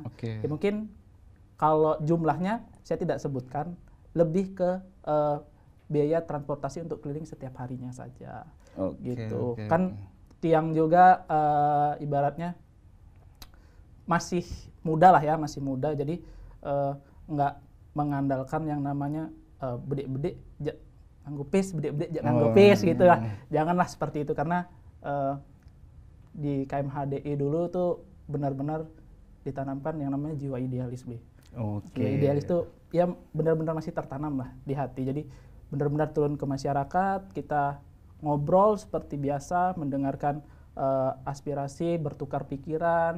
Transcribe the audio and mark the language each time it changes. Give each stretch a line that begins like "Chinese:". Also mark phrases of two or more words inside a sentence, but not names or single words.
Indonesian: Ya mungkin kalau jumlahnya saya tidak sebutkan, lebih ke biaya transportasi untuk keliling setiap harinya saja. Gitu. Kan Tiang juga ibaratnya masih muda lah ya, masih muda. Jadi nggak mengandalkan yang namanya
Balinese: bedik-bedik anggupis, bedik-bedik jangan anggupis
Indonesian: gitu lah. Janganlah seperti itu, karena di KMHDI dulu tuh benar-benar ditanamkan yang namanya jiwa idealis, Jiwa idealis tuh ya benar-benar masih tertanam lah di hati. Jadi benar-benar turun ke masyarakat, kita ngobrol seperti biasa, mendengarkan aspirasi, bertukar pikiran.